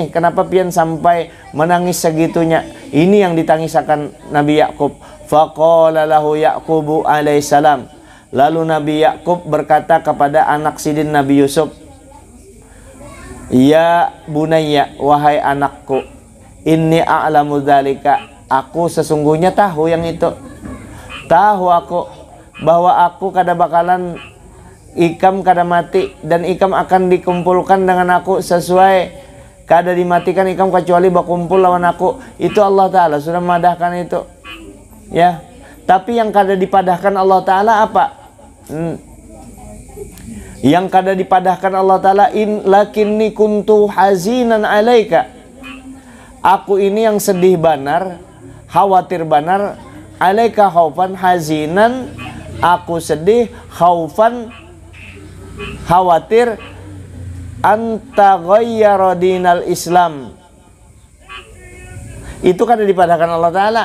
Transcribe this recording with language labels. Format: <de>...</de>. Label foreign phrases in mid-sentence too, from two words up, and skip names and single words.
<bjn>Kenapa pian sampai menangis segitunya? Ini yang ditangisakan Nabi Yakub.</bjn> <ar>فقال له يعقوب عليه السلام.</ar> <bjn>Lalu Nabi Yakub berkata kepada anak sidin Nabi Yusuf,</bjn> <ar>يا بني,</ar> <bjn>wahai anakku,</bjn> <ar>إني أعلم ذلك,</ar> <bjn>aku sesungguhnya tahu yang itu. Tahu aku bahwa aku kada bakalan ikam kada mati, dan ikam akan dikumpulkan dengan aku sesuai kada dimatikan ikam kecuali berkumpul lawan aku. Itu Allah Ta'ala sudah memadahkan itu ya. Tapi yang kada dipadahkan Allah Ta'ala apa? Yang kada dipadahkan Allah Ta'ala,</bjn> <ar>إن لكني كنت حزينا عليك,</ar> <bjn>aku ini yang sedih banar, khawatir banar,</bjn> <ar>عليك خوفا,</ar> <bjn>hazinan aku sedih, khaufan khawatir,</bjn> <ar>أن تغير دين الإسلام,</ar> <bjn>itu kada dipadahkan Allah Ta'ala.</bjn>